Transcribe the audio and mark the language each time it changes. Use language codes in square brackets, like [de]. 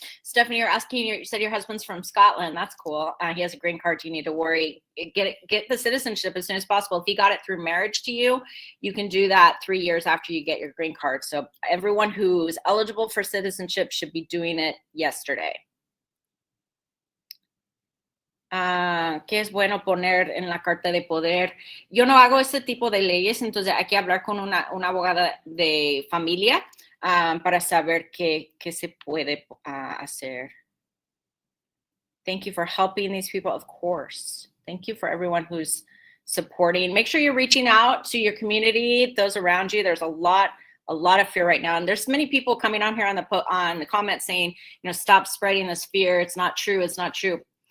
[en] Stephanie, you're asking, you said your husband's from Scotland. That's cool. He has a green card. You need to worry. Get the citizenship as soon as possible. If he got it through marriage to you, you can do that 3 years after you get your green card. So everyone who's eligible for citizenship should be doing it yesterday. [es] ¿Qué es bueno poner en la carta de poder? Yo no hago ese tipo de leyes, entonces hay que hablar con una abogada de familia para saber qué se puede hacer. [en] Thank you for helping these people, of course. Thank you for everyone who's supporting. Make sure you're reaching out to your community, those around you. There's a lot of fear right now, and there's many people coming on here on the comments saying, stop spreading this fear. It's not true. It's not true.